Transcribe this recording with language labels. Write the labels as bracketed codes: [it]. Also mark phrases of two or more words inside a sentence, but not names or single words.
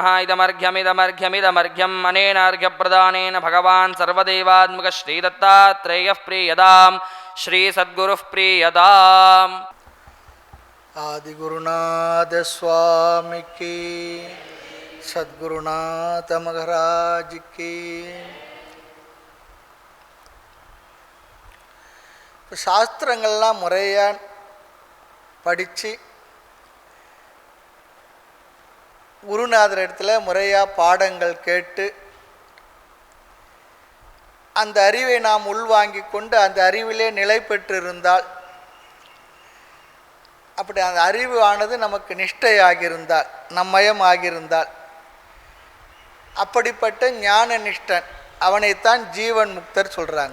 [sa] इदमर्घ्यमिदमर्घ्यमिदमर्घ्यम् अनेन अर्घ्यप्रदानेन भगवान् सर्वदेवात्मकः श्रीदत्तात्रेयः प्रीयताम् श्रीसद्गुरुः प्रीयताम्। [hi] आदिगुरुनाथ स्वामी की, सद्गुरुनाथ महाराज की। [ta] சாஸ்திரங்கள்லாம் முறையாக படித்து குருநாதர் இடத்துல முறையாக பாடங்கள் கேட்டு அந்த அறிவை நாம் உள்வாங்கி கொண்டு அந்த அறிவிலே நிலை பெற்றிருந்தால், அப்படி அந்த அறிவு ஆனது நமக்கு நிஷ்டையாகியிருந்தால், நம்மயம் ஆகியிருந்தால், அப்படிப்பட்ட ஞான நிஷ்டன் அவனைத்தான் ஜீவன் முக்தர் சொல்கிறாங்க.